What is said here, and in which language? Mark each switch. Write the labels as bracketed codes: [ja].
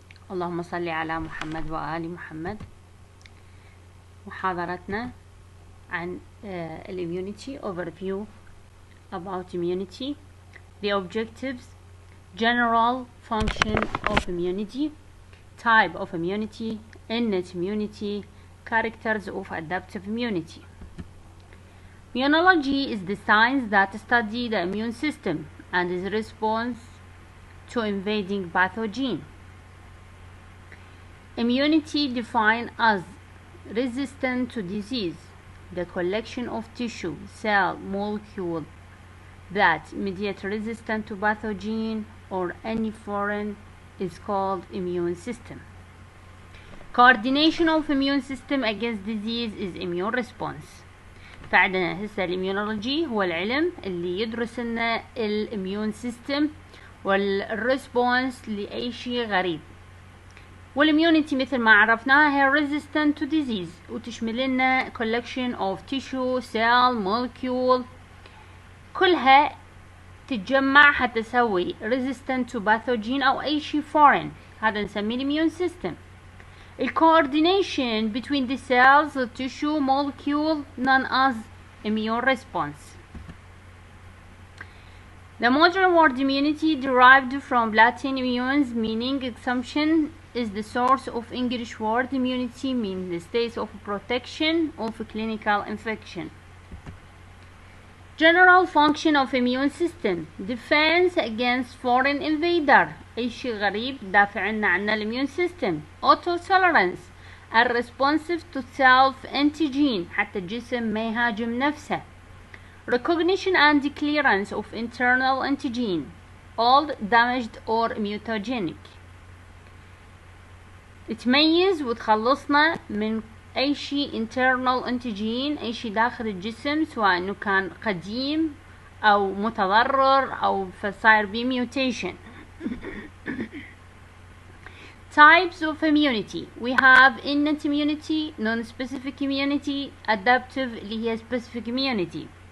[ar] اللهم صل على محمد وآل محمد. محاضرتنا عن [en] الimmunity overview about immunity, the objectives, general function of immunity, type of immunity, innate immunity, characters of adaptive immunity. Immunology is the science that studies the immune system and its response to invading pathogen. Immunity defined as resistance to disease, the collection of tissue, cell, molecule that mediate resistance to pathogen or any foreign is called immune system. Coordination of immune system against disease is immune response. [ar] فعندنا هسه الاميونولوجي هو العلم اللي يدرس لنا الاميون سيستم والريسبونس لأي شيء غريب. والimmunity مثل ما عرفناها هي [en] resistant to disease [ar] وتشمل لنا [en] collection of tissue, cell, molecule [ar] كلها تتجمع حتى تسوي [en] resistant to pathogen [ar] أو أي شيء foreign. هذا نسميه [en] immune system. coordination between the cells, the tissue, molecule known as immune response. The modern word immunity derived from Latin immunes meaning assumption is the source of English word immunity means the state of protection of a clinical infection. General function of immune system defense against foreign invader [ar] أي شيء غريب دافع عنا [en] immune system. auto tolerance responsive to self antigen [ar] حتى الجسم ما يهاجم نفسه. [en] recognition and clearance of internal antigen old, damaged or mutagenic. [ar] تميز وتخلصنا من أي شيء internal antigen أي شيء داخل الجسم سواء إنه كان قديم أو متضرر أو فصاير بيه mutation. [en] Types of immunity we have innate immunity, non-specific immunity, adaptive [ar] اللي هي [en] specific immunity.